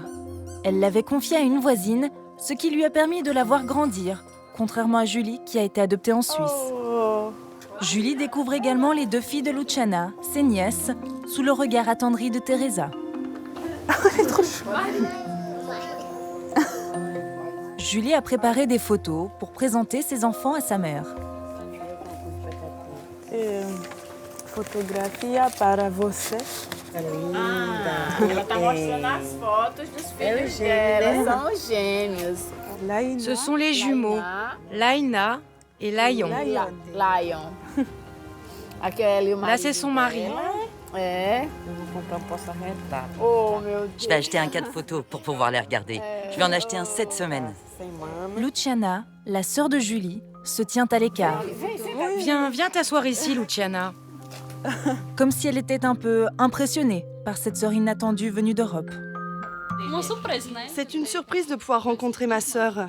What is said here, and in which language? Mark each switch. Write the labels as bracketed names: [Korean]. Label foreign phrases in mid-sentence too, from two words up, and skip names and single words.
[French] Elle l'avait confiée à une voisine, ce qui lui a permis de la voir grandir, contrairement à Julie qui a été adoptée en Suisse. Julie découvre également les deux filles de Luciana, ses nièces, sous le regard attendri de Teresa. Elle est trop chou. Julie a préparé des photos pour présenter ses enfants à sa mère. [Portuguese] Fotografia para você. Ela tá mostrando as fotos dos filhos dela. São gêmeos. [French] Ce sont les jumeaux, Laina et Lion. [Portuguese] Lion. Aquele [French] Là, c'est son mari. [Portuguese] Oh, meu Deus. [French] Je vais acheter un cadre photo pour pouvoir les regarder. Je vais en acheter un cette semaine. Luciana, la sœur de Julie, se tient à l'écart. Viens t'asseoir ici, Luciana. Comme si elle était un peu impressionnée par cette sœur inattendue venue d'Europe. C'est une surprise de pouvoir rencontrer ma sœur.